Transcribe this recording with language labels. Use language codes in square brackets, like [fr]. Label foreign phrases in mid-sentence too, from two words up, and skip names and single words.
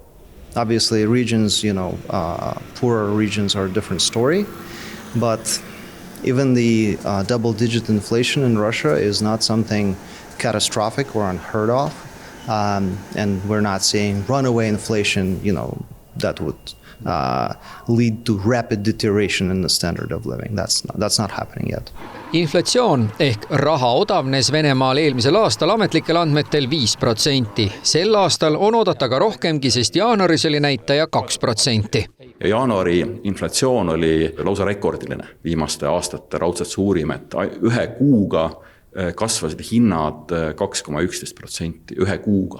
[en] Obviously, regions, poorer regions are a different story, but even the double-digit inflation in Russia is not something catastrophic or unheard of, and we're not seeing runaway inflation, that would lead to rapid deterioration in the standard of living. That's not happening yet. [et] Inflatsioon ehk raha odavnes Venemaal eelmisel aastal ametlikel andmetel 5%. Sel aastal on oodata ka rohkemgi, sest jaanuaris oli näitaja 2%. Ja jaanuari inflatsioon oli lausa rekordiline viimaste aastate raudselt suurim, et ühe kuuga kasvasid hinnad 2,11% ühe kuuga.